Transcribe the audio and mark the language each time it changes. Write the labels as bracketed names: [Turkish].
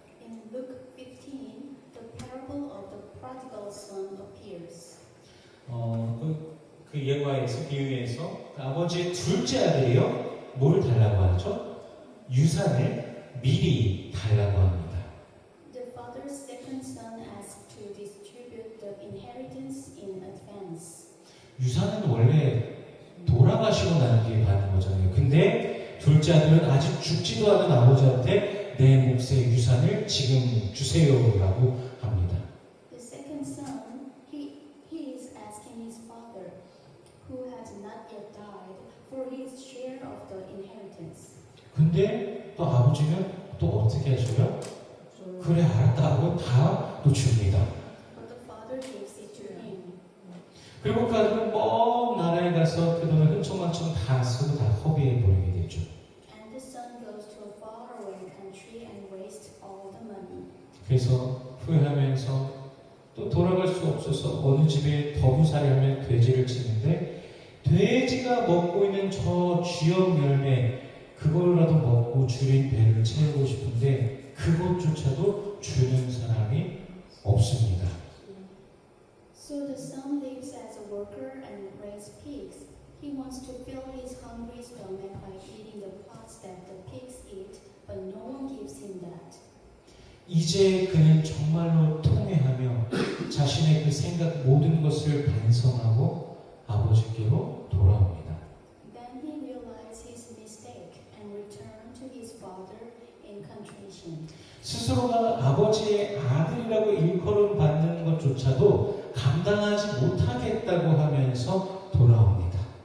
[English] In Luke 15, the parable of the prodigal son appears. [Korean] 그 예화에서 비유에서 그 아버지의 둘째 아들이요, 뭘 달라고 하죠? 유산을 미리 달라고 합니다. [English] The father's second son asked to distribute the inheritance in advance. [Korean] 유산은 원래 돌아가시고 난 뒤에 받는 거잖아요. 근데 둘째 아들은 아직 죽지도 않은 아버지한테 내 몫의 유산을 지금 주세요라고 합니다. [English] The second son, he is asking his father, who has not yet died, for his share of the inheritance. [Korean] 근데 또 아버지는 또 어떻게 하셔요? 그래 알았다 하고 다 또 줍니다. [English] But the father gives it to him. [Korean] 그리고 그 아들은 먼 나라에 가서 그 돈을 흥청망청 다 쓰고 다 허비해 버리게 되죠. [English] And the son goes to a faraway country and wastes all the money. [Korean] 그래서 후회하면서 또 돌아갈 수 없어서 어느 집에 더부살이하면 돼지를 치는데 돼지가 먹고 있는 저 쥐염 열매 그거라도 먹고 주린 배를 채우고 싶은데 그것조차도 주는 사람이 없습니다. [English] So the son lives as a worker and raises pigs. He wants to fill his hungry stomach by eating the pods that the pigs eat, but no one gives him that. [Korean] 이제 그는 정말로 통회하며 자신의 그 생각 모든 것을 반성하고 아버지께로 돌아옵니다. [English] Then he realized his mistake and returned to his father in contrition. [Korean] 스스로가 아버지의 아들이라고 일컬음 받는 것조차도 감당하지 못하겠다고 하면서 돌아옵니다.